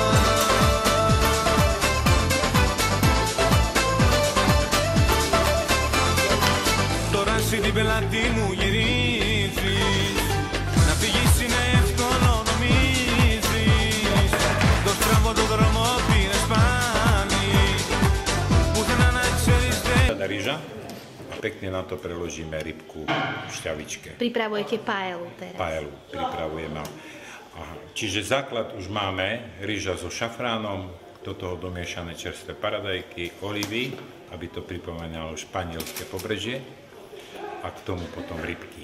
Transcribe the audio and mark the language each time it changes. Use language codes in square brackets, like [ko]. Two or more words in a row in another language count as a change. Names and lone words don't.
[el] Τώρα εσύ την πελάτη μου γυρίζεις, να φύγεις είναι εύκολο νομίζεις. Το στραβό το δρόμο πήρες πάλι, πουθενά να ξέρεις δεν. [sk] Rýža a pekne na to preložíme rybku v šťavičke. Pripravujete paelu teraz. Paelu pripravujeme. Aha. Čiže základ už máme, rýža so šafránom, do toho domiešané čerstvé paradajky, olivy, aby to pripomínalo španielské pobrežie, a k tomu potom rybky.